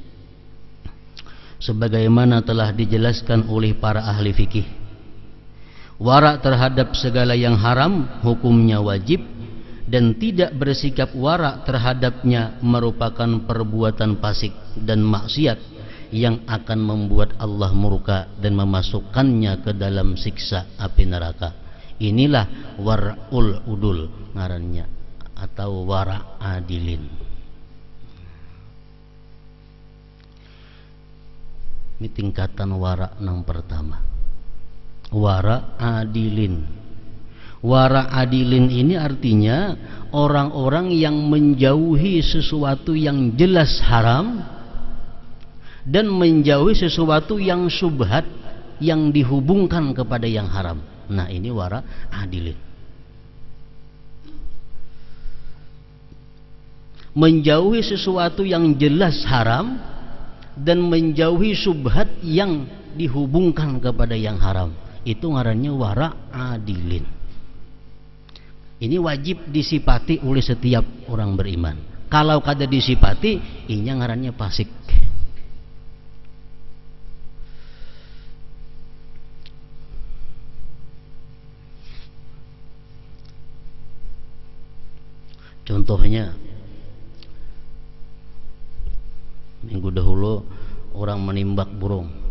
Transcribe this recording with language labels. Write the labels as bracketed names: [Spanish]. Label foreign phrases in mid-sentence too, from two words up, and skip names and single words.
[Indonesian] Sebagaimana telah dijelaskan oleh para ahli fikih, wara terhadap segala yang haram hukumnya wajib, dan tidak bersikap wara terhadapnya merupakan perbuatan fasik dan maksiat yang akan membuat Allah murka dan memasukkannya ke dalam siksa api neraka. Inilah [Arabic] ورع العدول [Indonesian] ngarannya, atau wara adilin. Ini tingkatan wara yang pertama, wara adilin. Wara adilin ini artinya orang-orang yang menjauhi sesuatu yang jelas haram dan menjauhi sesuatu yang syubhat yang dihubungkan kepada yang haram. Nah, ini wara adilin. Menjauhi sesuatu yang jelas haram dan menjauhi syubhat yang dihubungkan kepada yang haram, itu ngarannya wara adilin. Ini wajib disifati oleh setiap orang beriman. [Banjar] Kalau kada disifati, ini ngarannya fasik. Contohnya, minggu dahulu orang menimbak burung